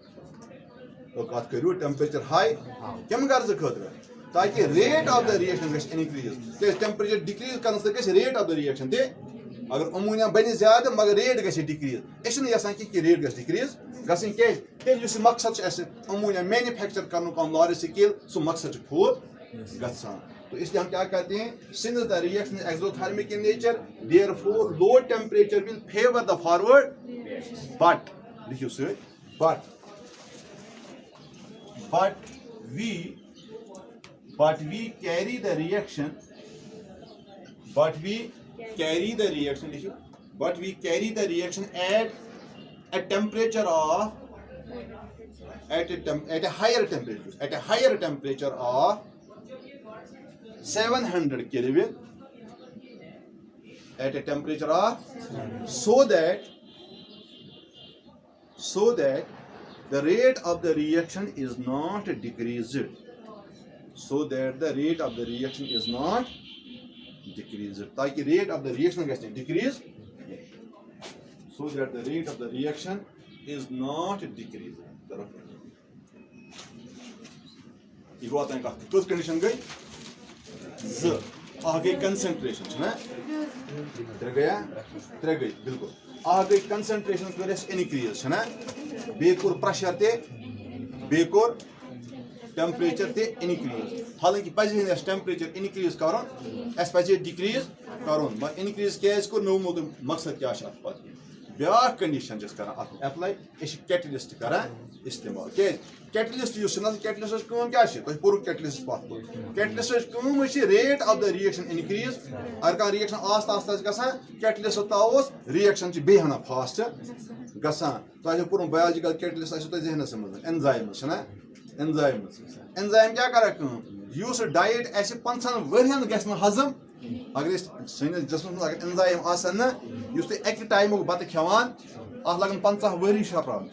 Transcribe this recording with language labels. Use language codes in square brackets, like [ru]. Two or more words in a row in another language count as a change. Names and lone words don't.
[ks] کتھ کٔرِو [en] temperature high [ks] کمہِ غرضہٕ خٲطرٕ تاکہِ [en] rate of the reaction [ks] گژھِ انکریز. کیازِ ٹیمپریچر ڈِکریز کرنہٕ سۭتۍ گژھِ [en] rate of the reaction [ks] تہِ. اگر امونیا بنہِ زیادٕ مگر ریٹ گژھِ ڈِکریز. أسۍ چھِنہٕ یژھان کہِ ریٹ گژھِ ڈِکریز گژھٕنۍ. کیازِ تیٚلہِ یُس یہِ مقصد چھُ اَسہِ امونیا مینوفیکچر کرنُک [en] on large scale [ks] سُہ مقصد چھُ پوٗرٕ گژھان. [ur] تو اس لیے ہم کیا کہتے ہیں [en] since the reaction is exothermic in nature therefore low temperature will favor the forward but [ks] لکھیو سۭتۍ [en] but we carry the reaction لکھیو but we carry the reaction at a temperature of at a higher temperature of 700 Kelvin at a temperature of so that the rate of the reaction is not decreased. so that the rate of the reaction is not decreased. تاکہ rate of the reaction [ks] گژھِ نہٕ [en] decrease. So that the rate of the reaction is not decreased. [ks] یہ واتن کتھ کٔژ کنڈیشن گئی؟ زٕ. اکھ گئی کنسنٹریشن چھُنہ؟ ترٛےٚ گٔیا؟ ترٛےٚ گئی بالکل. اکھ گئی کنسنٹریشن کٔر اَسہِ انکریز چھنہ؟ بیٚیہِ کوٚر پریشر تہِ، بیٚیہِ کوٚر ٹیمپریچر تہِ انکریز. حالانکہ پزِ نہٕ اَسہِ ٹیمپریچر انکریز کرُن، اَسہِ پزِ ڈِکریز کرُن. مگر انکریز کیازِ کوٚر؟ مےٚ ووٚنمو تۄہہِ مقصد کیاہ چھُ اتھ پتہٕ. بیاکھ کنڈیشن چھِ أسۍ کران اتھ ایپلاے، أسۍ چھِ کیٹلسٹ کران استعمال. کیازِ؟ کیٹلسٹ یُس چھُنہ، کیٹلسٹٕچ کٲم کیاہ چھِ؟ تۄہہِ پوٚرُکھ کیٹلسٹ پتھ کُن. کیٹلسٹٕچ کٲم چھِ [en] rate of the reaction increase. [ks] اگر کانٛہہ ریئیکشن آستہٕ آستہٕ آسہِ گژھان، کیٹلسٹ تراووس، ریئیکشن چھِ بیٚیہِ ہنا فاسٹ گژھان. تۄہہِ آسیو پوٚرمُت [en] biological catalyst [ks] آسیو تۄہہِ ذہنس منٛز اینزایمز چھِنہ؟ اینزایمز. اینزایم کیاہ کران کٲم؟ یُس ڈایٹ اَسہِ 50 ؤرین گژھِ نہٕ ہضم. اگر أسۍ سٲنِس جسمس منٛز اگر اینزایم آسن نہ، یُس تُہۍ اَکہِ ٹایمُک بتہٕ کھٮ۪وان، اتھ لگن 50 ؤری شرپراونس.